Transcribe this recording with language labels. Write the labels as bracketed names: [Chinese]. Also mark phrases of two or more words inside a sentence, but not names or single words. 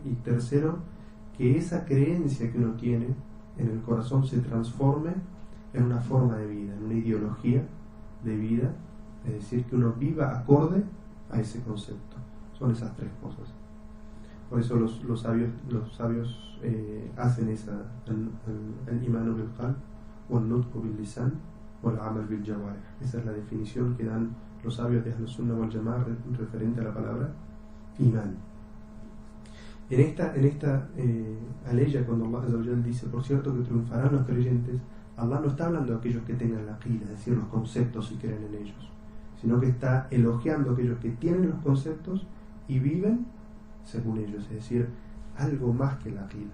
[Spanish] Y tercero, que esa creencia que uno tiene en el corazón se transforme en una forma de vida, en una ideología de vida, es decir, que uno viva acorde a ese concepto. Son esas tres cosas. Por eso los sabios hacen el [Arabic] إيمان بالقلب والنطق باللسان والعمل بالجوارح. [Spanish] Esa es la definición que dan los sabios de Ahlus Sunnah wal Jama'ah referente a la palabra imán. En esta aleya, cuando [Arabic] الله عز وجل [Spanish] dice: por cierto que triunfarán los creyentes, Allah no está hablando de aquellos que tengan la aqida, es decir, los conceptos y creen en ellos, sino que está elogiando a aquellos que tienen los conceptos y viven según ellos, es decir, algo más que la aqida.